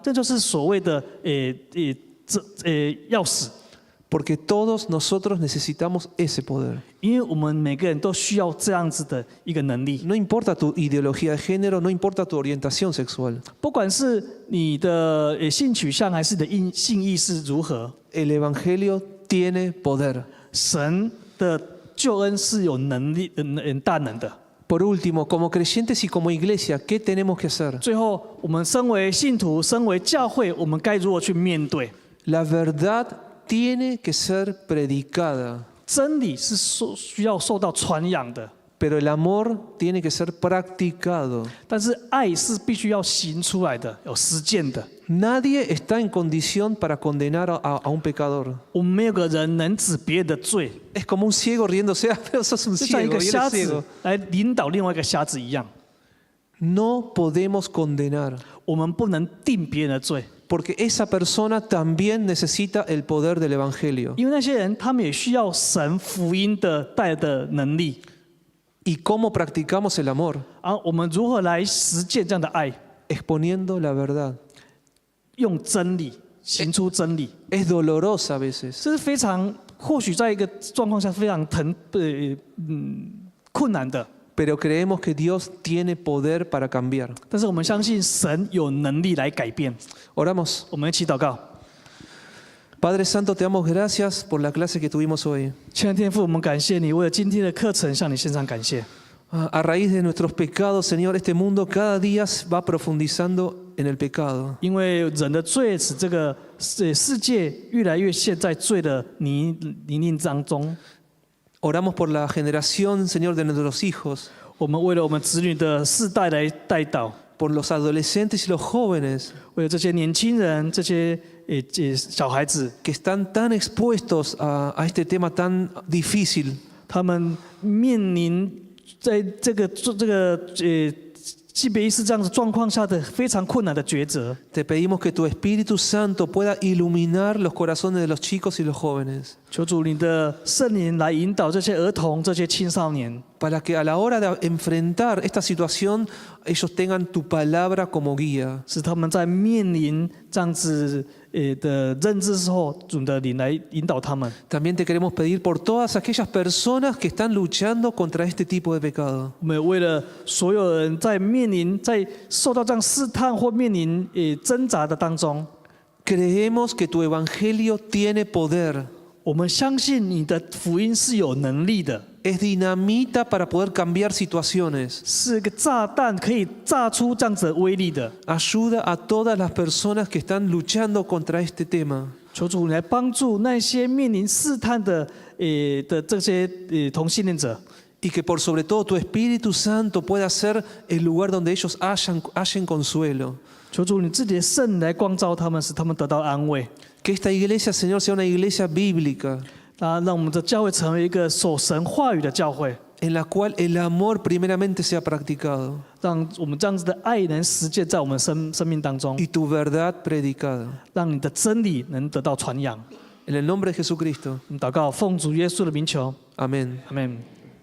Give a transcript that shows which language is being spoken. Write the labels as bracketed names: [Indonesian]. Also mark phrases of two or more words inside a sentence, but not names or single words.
[Chinese] 这就是所谓的钥匙， [Spanish] Porque todos nosotros necesitamos ese poder. [Chinese] 因为我们每个人都需要这样子的一个能力。 [Spanish] No importa tu ideología de género, no importa tu orientación sexual. [Chinese] 不管是你的性取向还是你的性意识如何， [Spanish] El Evangelio tiene poder. [Chinese] 神的救恩是有能力、大能的。 [Spanish] Por último, como creyentes y como iglesia, ¿qué tenemos que hacer? [Chinese] 最后，我们身为信徒、身为教会，我们该如何去面对？ [Spanish] La verdad tiene que ser predicada, [Chinese] 真理是需要受到传扬的， [Spanish] pero el amor tiene que ser practicado. [Chinese] 但是爱是必须要行出来的，有实践的。 [Spanish] Nadie está en condición para condenar a un pecador. [Chinese] 我们没有个人能指别人的罪， [Spanish] Es como un ciego riéndose, pero sos un [Chinese] 就像一 [Spanish] ciego [Chinese] 个 [Spanish] y él [Chinese] 瞎 [Spanish] es [Chinese] 子 [Spanish] ciego. [Chinese] 来领导另外一个瞎子一样。 [Spanish] No podemos condenar, [Chinese] 我们不能定别人的罪， [Spanish] porque esa persona también necesita el poder del Evangelio. [Chinese] 因为那些人他们也需要神福音的带的能力。 [Spanish] ¿Y cómo practicamos el amor? [Chinese] 而我们如何来实践这样的爱？ [Spanish] Exponiendo la verdad. [Chinese] 用真理行出真理， [Spanish] Es dolorosa a veces, [Chinese] 这是非常或许在一个状况下非常困难的。 [Spanish] pero creemos que Dios tiene poder para cambiar. [Chinese] 但是我们相信神有能力来改变。 [Spanish] Oramos. [Chinese] 我们一起祷告。 [Spanish] Padre Santo, te damos gracias por la clase que tuvimos hoy. [Chinese] 亲爱的天父，我们感谢你，为了今天的课程向你献上感谢。 [Spanish] A raíz de nuestros pecados, Señor, este mundo cada día va profundizando en el pecado. [Chinese] 因为人的罪使这个世界越来越陷在罪的泥泞当中。 [Spanish] Oramos por la generación, Señor, de nuestros hijos, [Chinese] 我们为了我们子女的世代来代祷， [Spanish] por los adolescentes y los jóvenes [Chinese] 为了这些年轻人、这些小孩子， [Spanish] que están tan expuestos a este tema tan difícil. [Chinese] 他们面临在这个性别意识这样的状况下的非常困难的抉择。 [Spanish] Te pedimos que tu Espíritu Santo pueda iluminar los corazones de los chicos y los jóvenes, [Chinese] 求主你的圣灵来引导这些儿童、这些青少年， [Spanish] para que a la hora de enfrentar esta situación ellos tengan tu palabra como guía. [Chinese] 使他们在面临这样子的认知之后，主的灵来引导他们。 [Spanish] También te queremos pedir por todas aquellas personas que están luchando contra este tipo de pecado. [Chinese] 我们也为了所有人在受到这样试探或面临挣扎的当中， [Spanish] Creemos que tu evangelio tiene poder, [Chinese] 我们相信你的福音是有能力的， [Spanish] es dinamita para poder cambiar situaciones. [Chinese] 是个炸弹，可以炸出这样子的威力的。 [Spanish] Ayuda a todas las personas que están luchando contra este tema. [Chinese] 求主你来帮助那些面临试探的这些同性恋者， [Spanish] Y que por sobre todo tu Espíritu Santo pueda ser el lugar donde ellos hallen consuelo. [Chinese] 求主你自己的圣灵来光照他们，使他们得到安慰。 [Spanish] Que esta iglesia, Señor, sea una iglesia bíblica, [Chinese] 让我们的教会成为一个守神话语的教会， [Spanish] en la cual el amor primeramente sea practicado [Chinese] 让我们这样子的爱能实践在我们生命当中， [Spanish] y tu verdad predicada. [Chinese] 让你的真理能得到传扬。 [Spanish] En el nombre de Jesucristo. [Chinese] 我们祷告，奉主耶稣的名求， [Spanish] Amén. [Chinese] 阿门。